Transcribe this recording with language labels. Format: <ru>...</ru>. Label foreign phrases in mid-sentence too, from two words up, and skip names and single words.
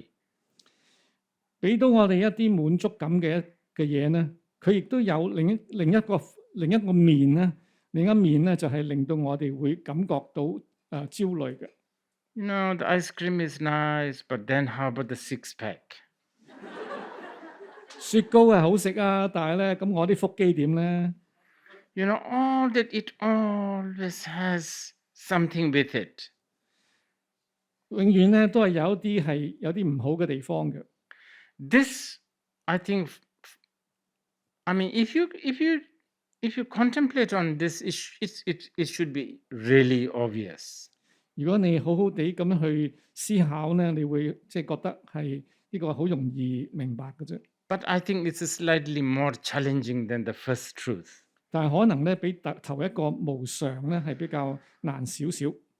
<yue>俾到我哋一啲滿足感嘅嘢咧，佢亦都有另一個面咧，另一面咧就係令到我哋會感覺到焦慮嘅。</yue> <en>The ice cream is nice, but then how about the six-pack?</en> <yue>雪糕係好食啊，但係咧咁我啲腹肌點咧</yue> <en>all that it always has something with it.</en> <yue>永遠咧都係有啲唔好嘅地方嘅。</yue> <en>This, I think, if you contemplate on this, it should be really obvious.</en> <yue>如果你好好地咁樣去思考咧，你會覺得係呢個好容易明白嘅啫。</yue> <en>But I think it's slightly more challenging than the first truth.</en> <yue>但係可能咧比頭一個無常咧係比較難少少。</yue>